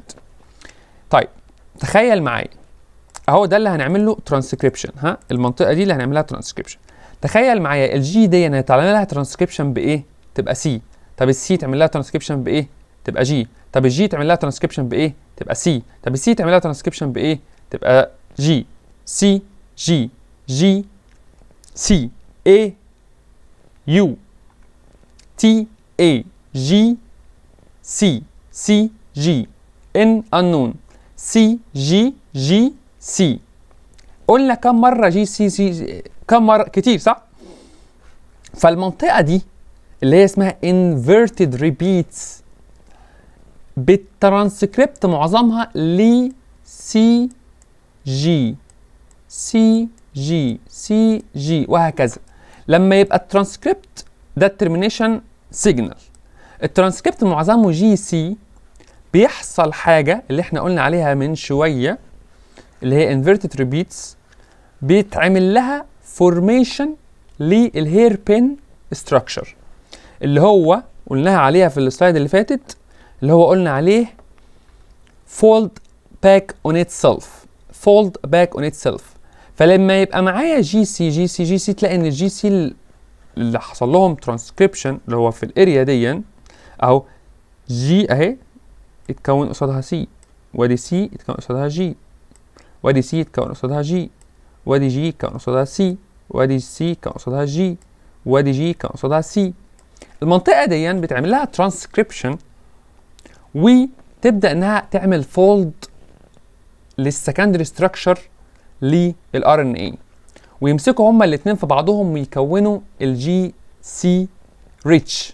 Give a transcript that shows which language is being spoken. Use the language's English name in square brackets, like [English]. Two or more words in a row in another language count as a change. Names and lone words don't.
[Arabic] طيب تخيل معايا اهو ده اللي هنعمل له ترانسكريبشن، ها المنطقه دي اللي هنعملها ترانسكريبشن. تخيل معايا الجي دي هيتعمل لها ترانسكريبشن بايه؟ تبقى سي. طب السي تعمل لها ترانسكريبشن بايه؟ تبقى جي. طب الجي تعمل لها ترانسكريبشن بايه؟ تبقى سي. طب السي تعمل لها ترانسكريبشن بايه؟ تبقى جي سي جي جي سي اي يو تي اي جي سي سي جي ان unknown سي جي جي سي. قلنا كم مرة جي سي سي؟ كم مرة؟ كتير صح؟ فالمنطقة دي اللي هي اسمها [English] inverted repeats [Arabic] بالترانسكريبت معظمها ل سي جي سي جي سي جي وهكذا. لما يبقى الترانسكريبت ده [English] termination signal, [Arabic] الترانسكريبت معظمه جي سي، بيحصل حاجة اللي احنا قلنا عليها من شوية اللي هي [English] inverted repeats، [Arabic] بيتعمل لها formation [English] hairpin structure [Arabic] اللي هو قلناها عليها في السلايد اللي فاتت، اللي هو قلنا عليه [English] fold back on itself. fold back on itself. فلما يبقى معايا جي سي جي سي جي سي تلاقي ان الجي سي اللي حصل لهم ترانسكريبشن اللي هو في الاريا دي اهو جي اهي اتكون قصادها سي، وادي سي اتكون قصادها جي، وادي سي اتكون قصادها جي، وادي جي اتكون قصادها سي، وادي سي اتكون قصادها جي، وادي جي اتكون قصادها سي. المنطقة دي بتعمل لها ترانسكريبشن وتبدأ انها تعمل فولد secondary structure للار ان اي، ويمسكوا هما الاثنين في بعضهم ويكونوا GC rich.